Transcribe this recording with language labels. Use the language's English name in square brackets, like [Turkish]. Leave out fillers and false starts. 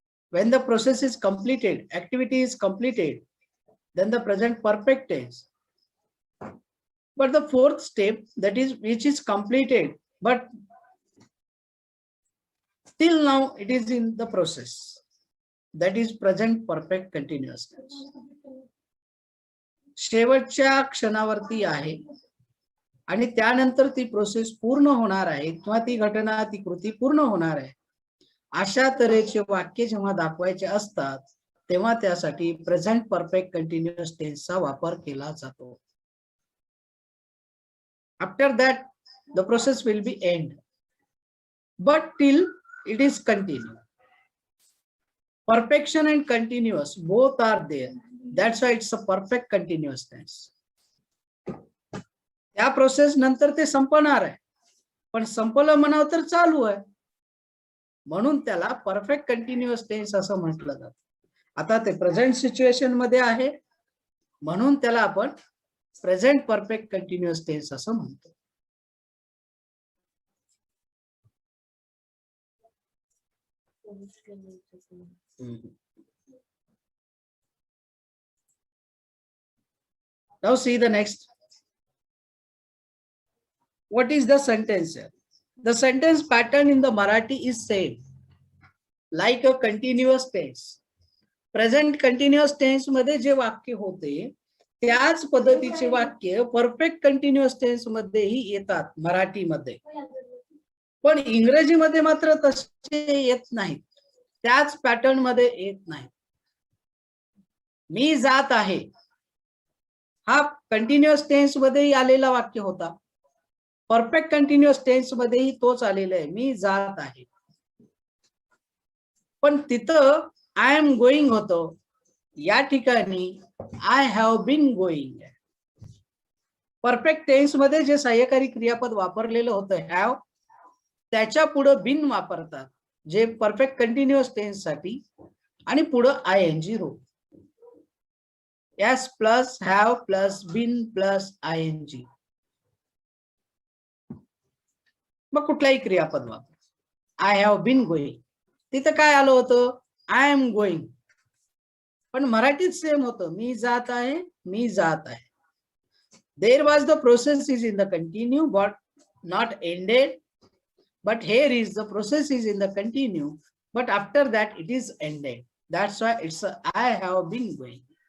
[English] When the process is completed, activity is completed, then the present perfect tense. But the fourth step, that is which is completed, but till now it is in the process, that is present perfect continuous tense. [Marathi] शेवटच्या क्षणावरती आहे आणि त्यानंतर ती process पूर्ण होणार आहे किंवा ती घटना ती कृती पूर्ण होणार आहे, अशा तऱ्हेचे वाक्य जेव्हा दाखवायचे असतात तेव्हा त्यासाठी प्रेझेंट परफेक्ट कंटिन्युअस टेन्सचा वापर केला जातो. [English] After that the process will be end, but till it is continue. Perfection and continuous both are there. That's why it's a perfect continuous tense. [Marathi] त्या प्रोसेस नंतर ते संपणार आहे, पण संपलं म्हणावं तर चालू आहे, म्हणून त्याला परफेक्ट कंटिन्युअस टेन्स असं म्हटलं जातं. आता ते प्रेझेंट सिच्युएशन मध्ये आहे म्हणून त्याला आपण प्रेझेंट परफेक्ट कंटिन्युअस टेन्स असं म्हणतो. [English] Now see the next. What is the sentence here? The sentence pattern in the Marathi is same, like a continuous tense. [Marathi] Present continuous tense मध्ये जे वाक्य होते त्याच पद्धतीचे वाक्य परफेक्ट कंटिन्युअस टेन्स मध्येही येतात मराठीमध्ये, पण इंग्रजीमध्ये मात्र तसे येत नाहीत, त्याच पॅटर्न मध्ये येत नाही. मी जात आहे हा कंटिन्युअस टेन्स मध्येही आलेला वाक्य होता, परफेक्ट कंटिन्युअस टेन्स मध्येही तोच आलेला आहे, मी जात आहे. पण तिथं आय एम गोइंग होतो, या ठिकाणी I have bin going. Perfect tense मध्ये जे सहाय्यकारी क्रियापद वापरलेलं होतं हॅव, त्याच्या पुढे बिन वापरतात जे परफेक्ट कंटिन्युअस टेन्स साठी, आणि पुढे आयएनजी row. [English] S plus have plus been plus I N G. [Marathi] मग कुठलाही क्रियापद वापर. आय हॅव बीन गोइंग, तिथं काय आलं होतं आय एम गोइंग, पण मराठीत सेम होतं, मी जात आहे मी जात आहे. [English] There was the process is in the continue but not ended, but here is the process is in the continue, but after that it is ended. That's why it's I have been going.